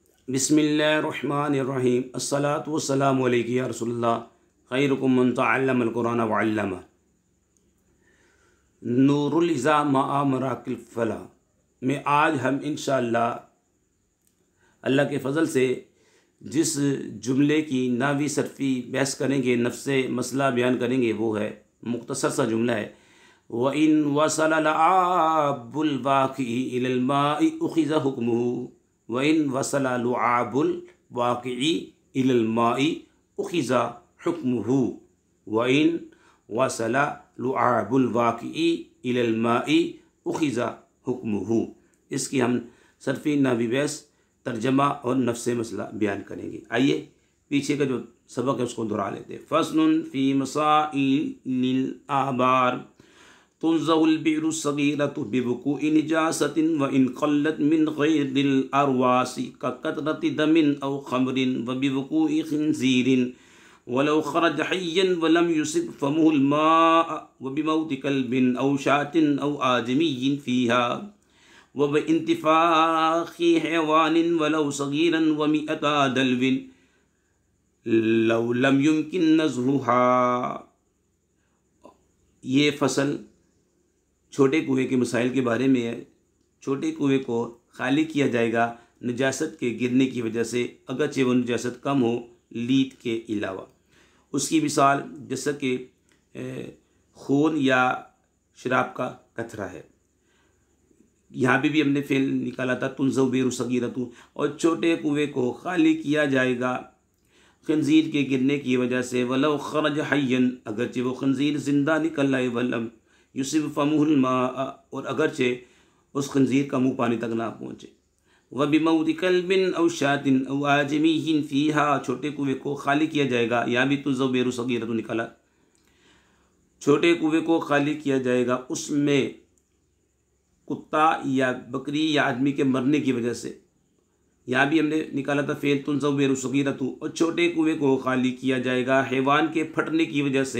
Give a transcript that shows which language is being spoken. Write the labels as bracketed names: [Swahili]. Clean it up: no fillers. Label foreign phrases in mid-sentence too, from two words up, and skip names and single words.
[Arabic] بسم الله الرحمن الرحيم الصلاة والسلام عليك يا رسول الله خيركم من تعلم القرآن وعلمه. [Urdu] نور الایضاح مع مراقی الفلاح میں آج ہم [Arabic] إن شاء الله [Urdu] اللہ کے فضل سے جس جملے کی نحوی صرفی بحث کریں گے، نفس مسئلہ بیان کریں گے، وہ ہے مختصر سا جملہ ہے [Arabic] وإن وصل عاب الباقي إلى الماء أخذ حكمه وإن وصل لعاب الباقي إلى الماء أخذ حكمه وإن وصل لعاب الباقي إلى الماء أخذ حكمه. [Urdu] اس کی ہم صرفی نحوی بحث، ترجمہ اور نفس مسئلہ بیان کریں گے. آئیے پیچھے کا جو سبق ہے اس کو دہرا لیتے ہیں. [Arabic] فصل في مسائل الآبار تنزح البئر الصغيرة بوقوع نجاسة وإن قلت من غير الأرواث كقطرة دم أو خمر وبوقوع خنزير ولو خرج حيا ولم يصب فمه الماء وبموت كلب أو شاة أو آدمي فيها وبانتفاخ حيوان ولو صغيرا ومائة دلو لو لم يمكن نزحها. [Urdu] یہ فصل چھوٹے کنویں کے مسائل کے بارے میں ہے. چھوٹے کنویں کو خالی کیا جائے گا نجاست کے گرنے کی وجہ سے، اگرچہ وہ نجاست کم ہو لید کے علاوہ. اس کی مثال جیسا کہ خون یا شراب کا قطرہ ہے. یہاں بھی ہم نے فعل نکالا تھا [Arabic] تنزح البئر الصغيرة, [Urdu] اور چھوٹے کنویں کو خالی کیا جائے گا خنزیر کے گرنے کی وجہ سے. [Arabic] ولو خرج حيا, [Urdu] اگرچہ وہ خنزیر زندہ نکل آئے, [Arabic] ولم يصب فمه الماء, [Urdu] اور اگرچہ اس خنزیر کا منہ پانی تک نہ پہنچے. [Arabic] وبموت كلب أو شاة أو آدمي فيها, [Urdu] چھوٹے کنویں کو خالی کیا جائے گا. یہاں بھی [Arabic] تنزح البئر الصغيرة [Urdu] نکالا، چھوٹے کنویں کو خالی کیا جائے گا اس میں کتا یا بکری یا آدمی کے مرنے کی وجہ سے. یہاں بھی ہم نے نکالا تھا فعل [Arabic] تنزح البئر الصغيرة, [Urdu] اور چھوٹے کنویں کو خالی کیا جائے گا حیوان کے پھٹنے کی وجہ سے.